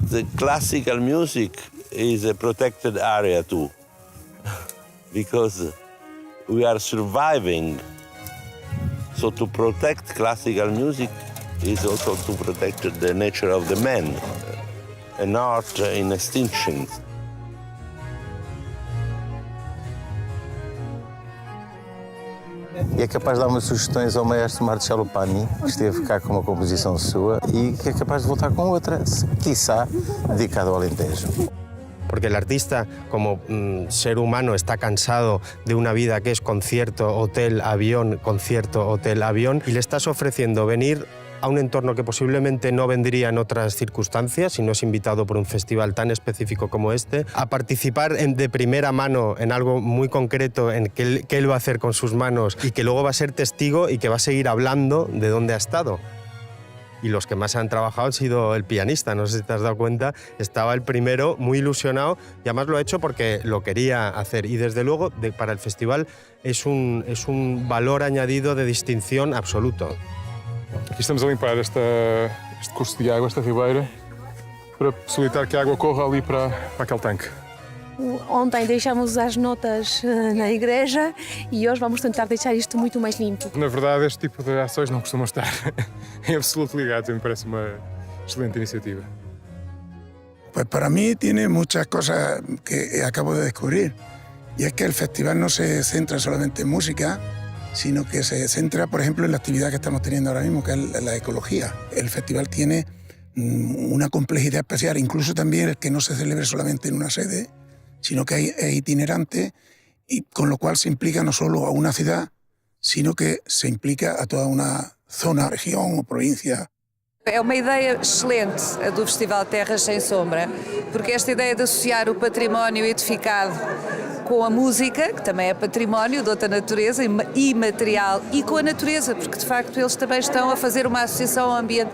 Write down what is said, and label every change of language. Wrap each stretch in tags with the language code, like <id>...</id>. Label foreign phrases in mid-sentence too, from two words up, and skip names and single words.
<en>the classical music is a protected area too, because we are surviving. So to protect classical music is also to protect the nature of the man, an art in extinction.</en> <pt>E é capaz de dar umas sugestões ao maestro Marcello Pani, que esteve cá com uma composição sua, e que é capaz de voltar com outra, quiçá dedicada ao Alentejo.</pt> <es>Porque el artista, como ser humano, está cansado de una vida que es concierto, hotel, avión, concierto, hotel, avión, y le estás ofreciendo venir a un entorno que posiblemente no vendría en otras circunstancias si no es invitado por un festival tan específico como este, a participar de primera mano en algo muy concreto en que él va a hacer con sus manos y que luego va a ser testigo y que va a seguir hablando de dónde ha estado. Y los que más han trabajado han sido el pianista, no sé si te has dado cuenta, estaba el primero muy ilusionado y además lo ha hecho porque lo quería hacer y desde luego para el festival es un valor añadido de distinción absoluto.</es> <pt>Aqui estamos a limpar este curso de água, esta ribeira, para possibilitar que a água corra ali para aquele tanque. Ontem deixamos as notas na igreja e hoje vamos tentar deixar isto muito mais limpo. Na verdade, este tipo de ações não costumam estar em absoluto ligados, me parece uma excelente iniciativa.</pt> <es>Pues para mí tiene muchas cosas que acabo de descubrir. Y es que el festival no se centra solamente en música, sino que se centra, por ejemplo, en la actividad que estamos teniendo ahora mismo, que es la ecología. El festival tiene una complejidad especial, incluso también el que no se celebre solamente en una sede, sino que es itinerante, y con lo cual se implica no solo a una ciudad, sino que se implica a toda una zona, región o provincia.</es> <pt>É uma ideia excelente a do Festival Terras Sem Sombra, porque esta ideia de associar o património edificado com a música, que também é património de outra natureza, imaterial, e com a natureza, porque de facto eles também estão a fazer uma associação ao ambiente.</pt>